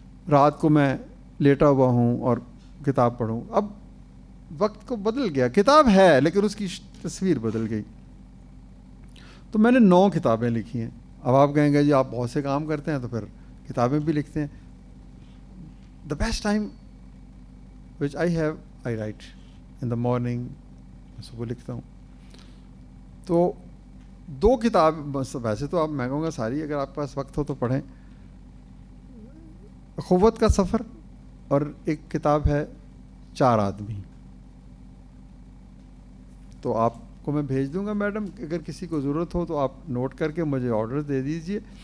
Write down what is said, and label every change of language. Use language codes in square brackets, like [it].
[ur] رات کو میں لیٹا ہوا ہوں اور کتاب پڑھوں. اب وقت کو بدل گیا, کتاب ہے لیکن اس کی تصویر بدل گئی. تو میں نے 9 کتابیں لکھی ہیں. اب آپ کہیں گے جی آپ بہت سے کام کرتے ہیں تو پھر کتابیں بھی لکھتے ہیں. [en] the best time which I have, I write in the morning, [ur] میں صبح لکھتا ہوں. تو 2 کتاب ویسے تو آپ میں کہوں گا ساری اگر آپ کے پاس وقت ہو تو پڑھیں. اخوت کا سفر اور ایک کتاب ہے 4 آدمی. تو آپ کو میں بھیج دوں گا میڈم, اگر کسی کو ضرورت ہو تو آپ نوٹ کر کے مجھے آرڈر دے دیجئے.